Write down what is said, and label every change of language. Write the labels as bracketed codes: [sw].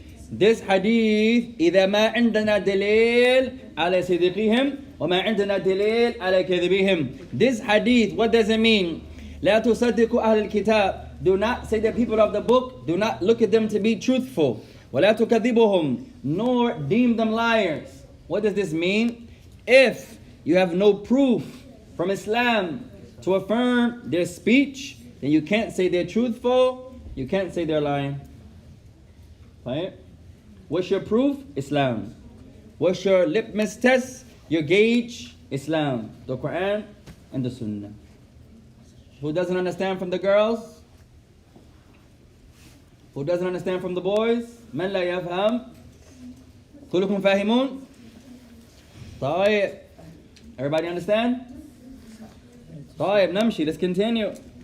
[en] This hadith, [ar] إذا ما عندنا دليل على صدقهم وما عندنا دليل على كذبهم. [en] This hadith, what does it mean? [ar] لا تصدقوا أهل الكتاب. [en] Do not say the people of the book, do not look at them to be truthful. [ar] ولا تكذبهم, [en] nor deem them liars. What does this mean? If you have no proof from Islam to affirm their speech, then you can't say they're truthful, you can't say they're lying. Right? What's your proof? Islam. What's your litmus test? Your gauge? Islam. The Quran and the Sunnah. Who doesn't understand from the girls? Who doesn't understand from the boys? [ar] من لا يفهم؟ كلكم فاهمون؟ طيب. [en] Everybody understand? [ar] طيب نمشي. [en] Let's continue.